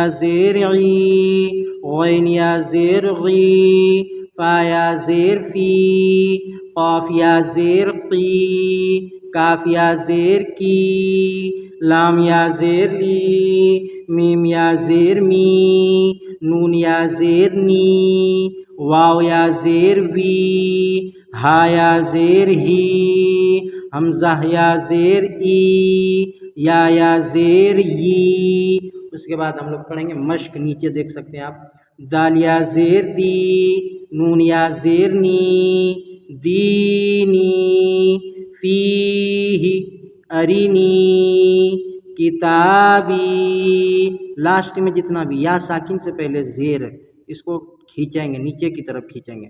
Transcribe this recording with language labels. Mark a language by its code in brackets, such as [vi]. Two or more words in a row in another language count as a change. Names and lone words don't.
[ur] زیر عی، غین یا زیر غی، فا یا زیر فی، قاف یا زیر قی، کاف یا زیر کی، لام یا زیر لی، میم یا زیر می، نون یا زیر نی، واو یا زیر وی، ہا یا زیر ہی، حمزہ یا زیر ای، یا زیر ی۔ اس کے بعد ہم لوگ پڑھیں گے مشق، نیچے دیکھ سکتے ہیں آپ، دال یا زیر دی، نون یا زیر نی، دینی، فیہ، ارینی، کتابی۔ لاسٹ میں جتنا بھی یا ساکن سے پہلے زیر ہے، اس کو کھینچیں گے، نیچے کی طرف کھینچیں گے۔